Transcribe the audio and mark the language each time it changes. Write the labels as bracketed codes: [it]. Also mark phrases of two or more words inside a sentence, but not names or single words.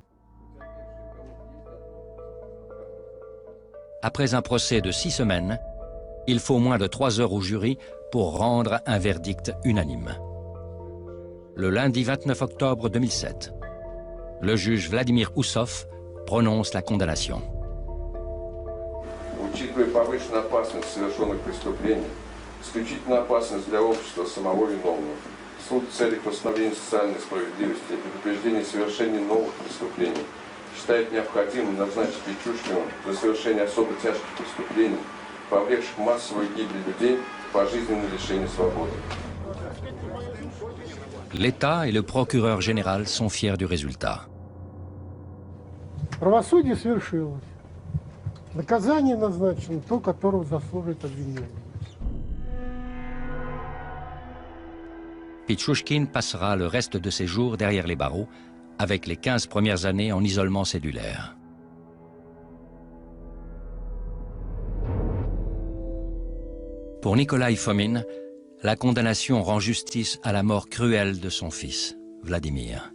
[fr] Après un procès de 6 semaines, il faut moins de 3 heures au jury pour rendre un verdict unanime. Le lundi 29 octobre 2007, le juge Vladimir Oussov prononce la condamnation. [ru] Учитывая повышенную опасность совершенных преступлений, исключительно опасность для общества самого виновного, суд в целях восстановления социальной справедливости и предупреждения совершения новых преступлений считает необходимым назначить Пичушкину за совершение особо тяжких преступлений, повлекших массовую гибель людей, пожизненное лишение свободы. [fr] L'État et le procureur général sont fiers du résultat. [ru] Правосудие свершилось. Наказание назначено то, которого заслуживает обвиняемый. [fr] Pichushkin passera le reste de ses jours derrière les barreaux, avec les 15 premières années en isolement cellulaire. Pour Nikolai Fomin, la condamnation rend justice à la mort cruelle de son fils, Vladimir.